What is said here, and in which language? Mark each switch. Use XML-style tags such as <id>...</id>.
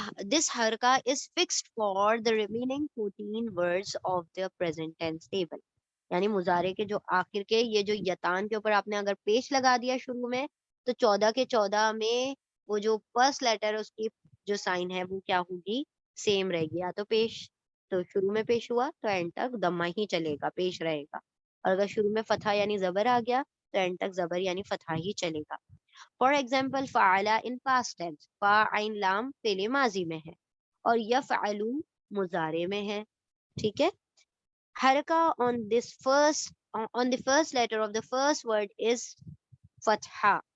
<en>This harka is fixed for the remaining 14 words of the present tense table.</en> <ur>یعنی مضارع کے جو آخر کے یہ جو یتان کے اوپر آپ نے اگر پیش لگا دیا شروع میں، تو 14 کے 14 میں وہ جو فرسٹ لیٹر اس کی جو سائن ہے وہ کیا ہوگی؟ سیم رہے گی. یا تو پیش، تو شروع میں پیش ہوا تو اینڈ تک دمہ ہی چلے گا، پیش رہے گا. اور اگر شروع میں فتح یعنی زبر آ گیا تو اینڈ تک زبر یعنی فتح ہی چلے گا.</ur> <en>for example</en> <ur>فعلا</ur> <en>in past tense,</en> <ur>فا عین لام فعل ماضی میں ہے اور یفعلو مضارع میں ہے. ٹھیک ہے.</ur> <en>حرکہ on this first on the first letter of the first word is fatha.</en>